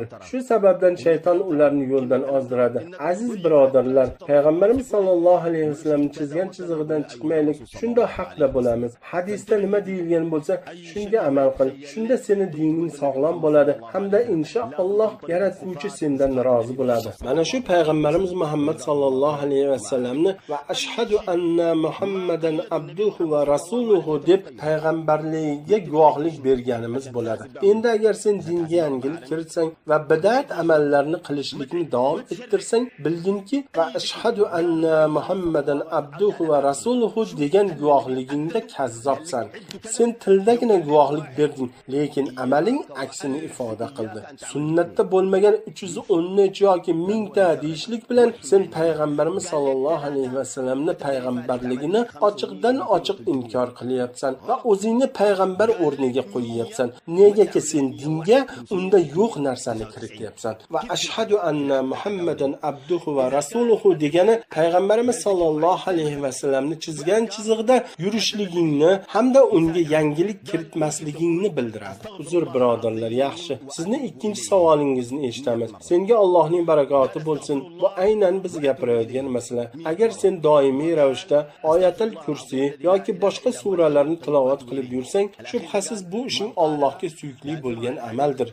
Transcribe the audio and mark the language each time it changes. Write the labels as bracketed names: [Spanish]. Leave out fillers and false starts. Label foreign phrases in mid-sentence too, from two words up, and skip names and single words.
[Uzbek] Shu sababdan shayton ularni yo'ldan ozdiradi. Aziz birodarlar, payg'ambarimiz [Arabic] صلى الله عليه وسلم [Uzbek] chizgan chizig'idan chiqmaylik. Shunda haqda bo'lamiz. Hadisda nima deyilgan bo'lsa, shunga amal qil. Shunda seni dining sog'lom bo'ladi hamda inshaalloh yaratuvchi sendan rozi bo'ladi. Mana shu payg'ambarimiz Muhammad [Arabic] صلى الله عليه [Uzbek] vasallamni [Arabic] وأشهد أن محمدا عبده ورسوله [Uzbek] deb payg'ambarligiga guvohlik berganimiz bo'ladi. Endi agar sen dinga yangilik kiritsang va bidat amallarni qilishlikni davom ettirsang, bilginki [Arabic] وأشهد أن محمدا عبده ورسوله [Uzbek] degan guvohligingda kazzobsan. Sen tildagina guvohlik berding, lekin amaling aksini ifoda qildi. Sunnatda bo'lmagan 313 yoki 1000 ta deyishlik bilan sen payg'ambarimiz [Arabic] صلى الله عليه [Uzbek] vasallamni payg'ambarligini ochiqdan ochiq inkor qilyapsan va o'zingni payg'ambar o'rniga qo'yyapsan. Negaki sen dinga unda yo'q narsani kirityapsan. [Arabic] وأشهد أن محمدا عبده ورسوله [Uzbek] degani payg'ambarimiz [Arabic] صلى الله عليه [Uzbek] vasallamni chizgan chizig'ida yurishligingni hamda unga yangilik kiritmasligingni bildiradi. Uzr birodarlar, yaxshi. Sizni ikkinchi savolingizni eshitamiz. Senga Allohning barakoti bo'lsin. Bu aynan biz gapirayotgan masala. Agar sen doimiy ravishda oyatul kursi yoki boshqa suralarni tilovat qilib yursang, shubhasiz bu ishing Allohga suyukli bo'lgan amaldir.